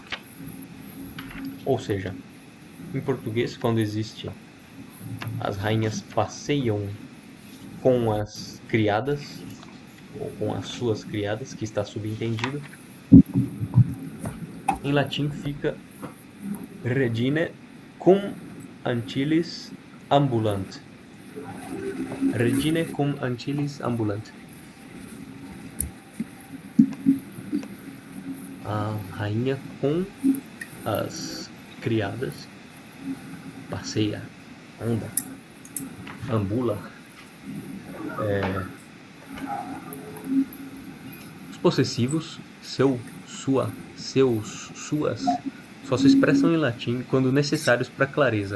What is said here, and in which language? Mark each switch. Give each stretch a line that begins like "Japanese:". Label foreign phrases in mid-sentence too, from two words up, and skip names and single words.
Portuguese: Ou seja, em português, quando existe as rainhas passeiam com as criadas, ou com as suas criadas, que está subentendido, em latim fica
Latin: regine cum ancilis ambulant. Regine cum ancilis ambulant.
Portuguese: A rainha com as criadas passeia, anda, ambula. Os possessivos, seu, sua, seus, suas, só se expressam em latim quando necessários para clareza.